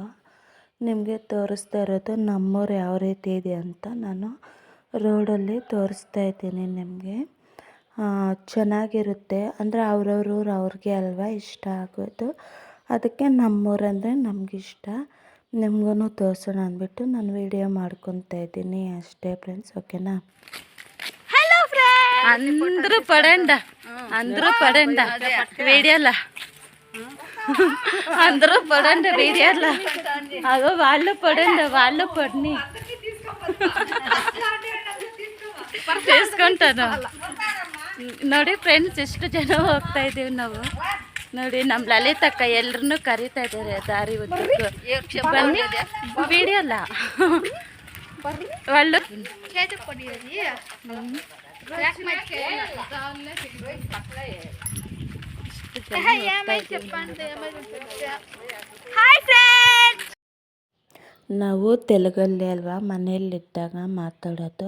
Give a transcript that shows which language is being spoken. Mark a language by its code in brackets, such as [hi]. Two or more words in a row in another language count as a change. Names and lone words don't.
[kn] ನಿಮಗೆ ತೋರಿಸ್ತಾ ಇರೋದು ನಮ್ಮೂರು ಯಾವ ರೀತಿ ಇದೆ ಅಂತ ನಾನು ರೋಡಲ್ಲಿ ತೋರಿಸ್ತಾ ಇದ್ದೀನಿ ನಿಮಗೆ. ಚೆನ್ನಾಗಿರುತ್ತೆ. ಅಂದರೆ ಅವ್ರವ್ರ ಊರು ಅವ್ರಿಗೆ ಅಲ್ವಾ ಇಷ್ಟ ಆಗೋದು, ಅದಕ್ಕೆ ನಮ್ಮೂರಂದರೆ ನಮಗಿಷ್ಟ. ನಿಮ್ಗೂ ತೋರಿಸೋಣ ಅಂದ್ಬಿಟ್ಟು ನಾನು ವಿಡಿಯೋ ಮಾಡ್ಕೊತಾ ಇದ್ದೀನಿ ಅಷ್ಟೇ ಫ್ರೆಂಡ್ಸ್. ಓಕೆನಾ? [te] అందరూ పడండి వీడియోలో, అందరూ పడండి వీడియోలో. అగో వాళ్ళు పడండి, వాళ్ళు పడిని తీసుకుంటాను. [kn] ನೋಡಿ ಫ್ರೆಂಡ್ಸ್, ಎಷ್ಟು ಜನ ಹೋಗ್ತಾ ಇದ್ದೀವಿ ನಾವು. ನೋಡಿ, ನಮ್ಮ ಲಲಿತಕ್ಕ ಎಲ್ರನ್ನೂ ಕರೀತಾ ಇದ್ದಾರೆ ದಾರಿ ಉದ್ದಕ್ಕೂ. ಬನ್ನಿ ವಿಡಿಯೋಲ್ಲ వాళ్ళు. ನಾವು ತೆಲುಗಲ್ಲಿ ಅಲ್ವಾ ಮನೆಯಲ್ಲಿದ್ದಾಗ ಮಾತಾಡೋದು.